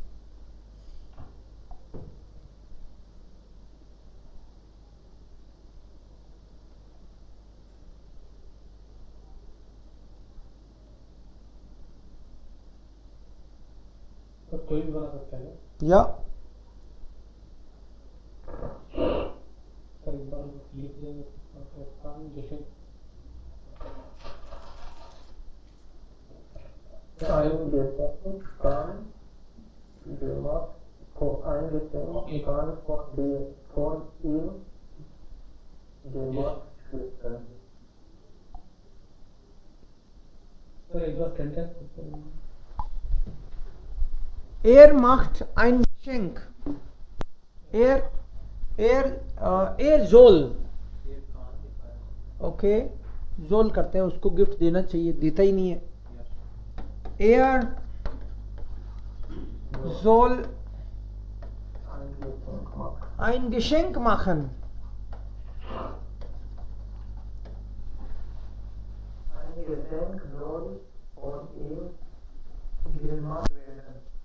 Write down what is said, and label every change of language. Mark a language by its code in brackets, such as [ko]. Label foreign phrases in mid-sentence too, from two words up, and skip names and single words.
[hi] तो कोई भी बना सकता है। [de] Ja. [hi] तो एक बार लिख देंगे काम जैसे [de] Ein Gedanken kann gemacht ein Gedanken kann von ihm gemacht werden. [hi] तो एक बार सेंटेंस [de] Er macht ein Geschenk. Er soll. [hi] ओके, जोल करते हैं, उसको गिफ्ट देना चाहिए, देता ही नहीं है। [de] Er soll ein Geschenk machen. Ein Geschenk soll von ihm gemacht werden.